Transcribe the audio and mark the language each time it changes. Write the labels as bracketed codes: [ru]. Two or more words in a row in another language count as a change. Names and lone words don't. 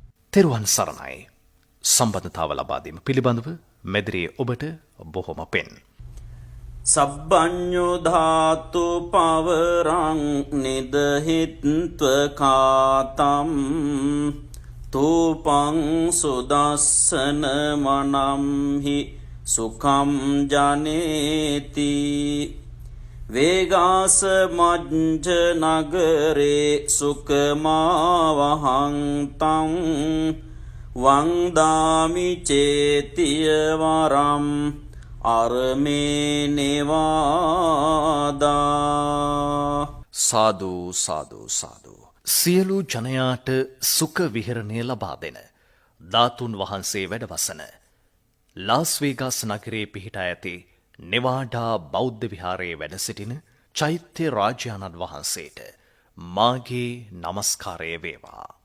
[si] තෙරුවන් සරණයි. සම්බන්ධතාව ලබා දීම පිළිබඳව මෙදිරියේ ඔබට බොහොම පෙන්. [pi] සබ්බඤ්ඤෝ ධාතු පවරං නිදහිත්ව කාතම් තූපං සුදස්සන මනම්හි සුඛම් ජනේති වේගාස මජ්ජ නගරේ සුකමාවහං තං වන්දාමි චේතිය වරම් අරමේ නේවාදා. [si] සාදු සාදු සාදු. සියලු ජනයාට සුඛ විහරණය ලබා දෙන ධාතුන් වහන්සේ වැඩවසන ලාස් වේගාස් නගරයේ පිහිටා ඇති නෙවාඩා බෞද්ධ විහාරයේ වැඩ සිටින චෛත්‍ය රාජානන් වහන්සේට මාගේ නමස්කාරය වේවා.